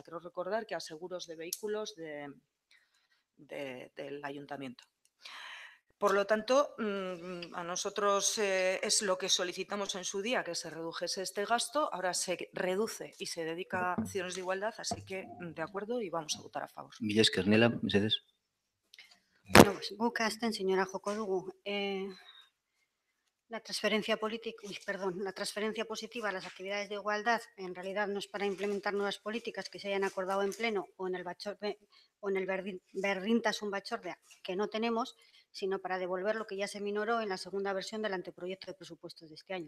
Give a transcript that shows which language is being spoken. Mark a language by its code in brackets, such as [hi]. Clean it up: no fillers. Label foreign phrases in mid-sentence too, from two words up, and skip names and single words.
[es] Quiero recordar que a seguros de vehículos del ayuntamiento. Por lo tanto, a nosotros es lo que solicitamos en su día, que se redujese este gasto. Ahora se reduce y se dedica a acciones de igualdad, así que de acuerdo y vamos a votar a favor. [eu] Mila esker, Nela, mesedez. Bueno, pues, guk hasten, señora joko dugu. [es] La transferencia la transferencia positiva a las actividades de igualdad en realidad no es para implementar nuevas políticas que se hayan acordado en pleno o en el Berdintasun Batzordea, que no tenemos, sino para devolver lo que ya se minoró en la segunda versión del anteproyecto de presupuestos de este año.